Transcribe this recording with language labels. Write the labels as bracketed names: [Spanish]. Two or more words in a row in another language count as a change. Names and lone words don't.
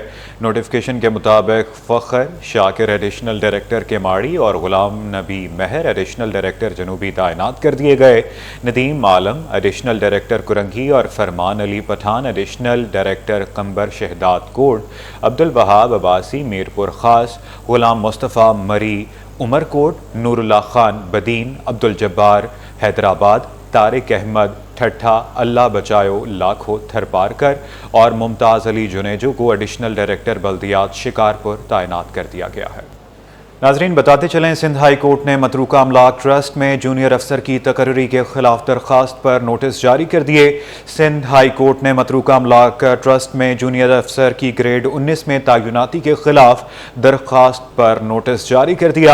[Urdu] نوٹیفکیشن کے مطابق فخر شاکر ایڈیشنل ڈائریکٹر کے ماڑی اور غلام نبی مہر ایڈیشنل ڈائریکٹر جنوبی تعینات کر دیے گئے۔ ندیم عالم ایڈیشنل ڈائریکٹر کرنگی اور فرمان علی پٹھان ایڈیشنل ڈائریکٹر قمبر شہداد کوٹ، عبدالوہاب عباسی میرپور خاص، غلام مصطفیٰ مری عمرکوٹ، نوراللہ خان، بدین، عبدالجبار، حیدرآباد، طارق احمد، ٹھٹھہ، اللہ بچایو، لاکھو، تھرپارکر اور ممتاز علی جونیجو کو ایڈیشنل ڈائریکٹر بلدیات شکارپور تعینات کر دیا گیا ہے. ناظرین، بتاتے چلیں، سندھ ہائی کورٹ نے متروکہ املاک ٹرسٹ میں جونیئر افسر کی تقرری کے خلاف درخواست پر نوٹس جاری کر دیے. سندھ ہائی کورٹ نے متروکہ املاک ٹرسٹ میں جونیئر افسر کی گریڈ 19 میں تعیناتی کے خلاف درخواست پر نوٹس جاری کر دیا.